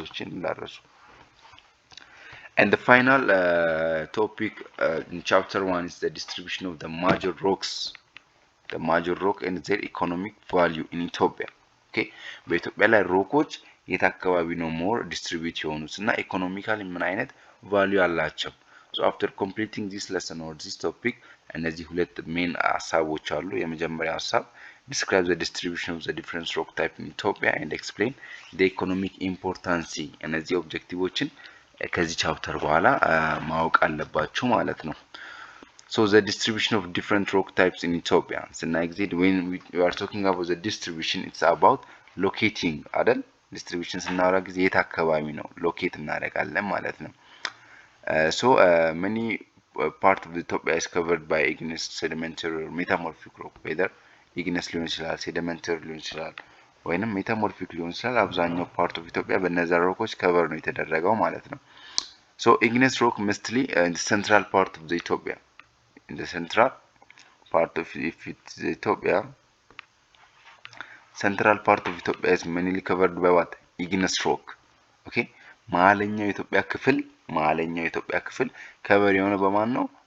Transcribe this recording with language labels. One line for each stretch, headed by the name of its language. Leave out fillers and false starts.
Amharic: እንዳረሱ
English: And the final topic in chapter 1 is the distribution of the major rocks, the major rock and their economic value in Ethiopia.
Amharic: okay በኢትዮጵያ ላይ ሮኮች የት አካባቢ ነው ሞር ዲስትሪቢዩት የሆኑት እና ኢኮኖሚካሊ ምን አይነት ቫልዩ አላቸው?
English: so after completing this lesson or this topic
Amharic: እነዚህ ሁለት ሜን ሐሳቦች አሉ። የመጀመሪያው ሐሳብ
English: describe the distribution of the different rock type in Ethiopia and explain the economic importance
Amharic: እነዚህ ኦብጀክቲቮችን ከዚህ ቻፕተር በኋላ ማወቅ አለባችሁ ማለት ነው።
English: So the distribution of different rock types in Ethiopia. So next, when we are talking about the distribution, it's about locating
Amharic: አይደል? distribution ስናወራ ጊዜ የት አካባቢ ነው ሎኬት እናደርጋለን ማለት ነው።
English: So many part of Ethiopia is covered by igneous, sedimentary or metamorphic rock,
Amharic: whether igneous ሊሆን ይችላል sedimentary ሊሆን ይችላል ወይንም metamorphic ሊሆን ይችላል። አብዛኛው
English: part of Ethiopia
Amharic: በእነዛ ሮኮች cover ነው የተደረገው ማለት ነው።
English: So igneous rock mostly in the central part of the Ethiopia, in the central part of Ethiopia, central part of Ethiopia is mainly covered by what? Igneous rock. Okay?
Amharic: መሀለኛው የኢትዮጵያ ክፍል cover የሆነው በማን ነው?